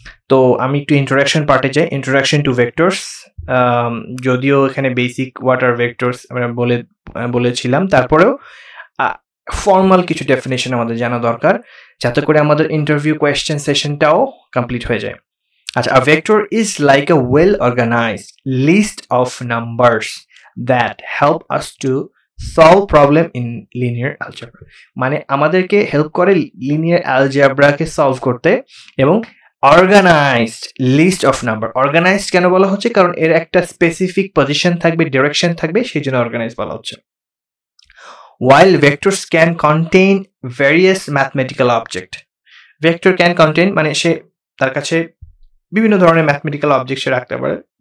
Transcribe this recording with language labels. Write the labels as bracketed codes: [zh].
[bn] তো আমি একটু ইন্ট্রোডাকশন পার্টে যাই। Introduction to vectors. যদিও এখানে বেসিক [en] what are vectors [bn] আমরা বলেছিলাম, তারপরেও ফর্মাল কিছু ডেফিনেশন আমাদের জানা দরকার, যাতে করে আমাদের ইন্টারভিউ কোয়েশ্চেন সেশনটাও কমপ্লিট হয়ে যায়। [en] আচ্ছা, a vector is like a well organized list of numbers that help us to solve problem in linear algebra. [bn] মানে আমাদেরকে হেল্প করে লিনিয়ার অ্যালজেব্রাকে সলভ করতে, এবং organised list of number. Organised কেন বলা হচ্ছে? কারণ এর একটা স্পেসিফিক পজিশন থাকবে, ডিরেকশন থাকবে, সেই জন্য অর্গানাইজ বলা হচ্ছে। [en] While vectors can contain [bn] various mathematical object, vector can contain মানে সে তার কাছে বিভিন্ন ধরনের ম্যাথমেটিক্যাল অবজেক্ট সে রাখতে পারে।